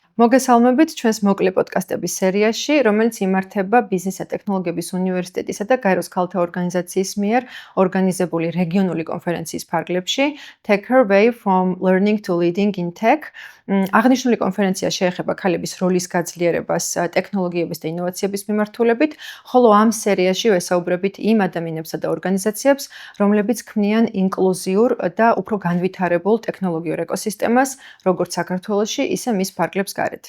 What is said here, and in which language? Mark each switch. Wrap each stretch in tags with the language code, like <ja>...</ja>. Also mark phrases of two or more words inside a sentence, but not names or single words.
<ka>მოგესალმებით ჩვენს მოკლე პოდკასტების სერიაში, რომელიც იმართება ბიზნეს და ტექნოლოგიების უნივერსიტეტისა და გაეროს ქალთა ორგანიზაციის მიერ ორგანიზებული რეგიონული კონფერენციის ფარგლებში Tech Her Way from Learning to Leading in Tech. აღნიშნული კონფერენცია შეეხება ქალების როლის გაძლიერებას ტექნოლოგიების და ინოვაციების მიმართულებით, ხოლო ამ სერიაში ვესაუბრებით იმ ადამიანებსა და ორგანიზაციებს, რომლებიც ქმნიან ინკლუზიურ და უფრო განვითარებულ ტექნოლოგიურ ეკოსისტემას, როგორც საქართველოში, ისე მის ფარგლებს გარეთ.</ka>